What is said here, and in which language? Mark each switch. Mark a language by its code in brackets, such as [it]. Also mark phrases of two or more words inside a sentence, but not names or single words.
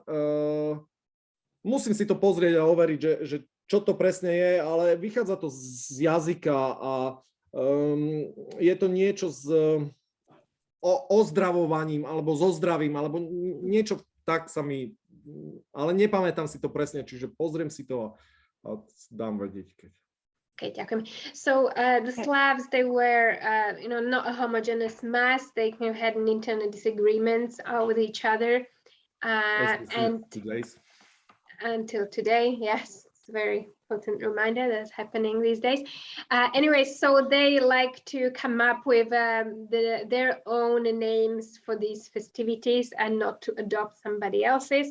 [sk] Musím si to pozrieť a overiť, že čo to presne je, ale vychádza to z jazyka a je to niečo s ozdravovaním alebo so zdravím, alebo niečo tak sa mi, ale nepamätám si to presne, čiže pozriem si to a dám vedieť, keď. Okay, ďakujem. [en] So the Slavs, they were, not a homogeneous mass. They had internal disagreements with each other, and until today, yes, it's a very important reminder that's happening these days. Anyway, so they like to come up with their own names for these festivities and not to adopt somebody else's.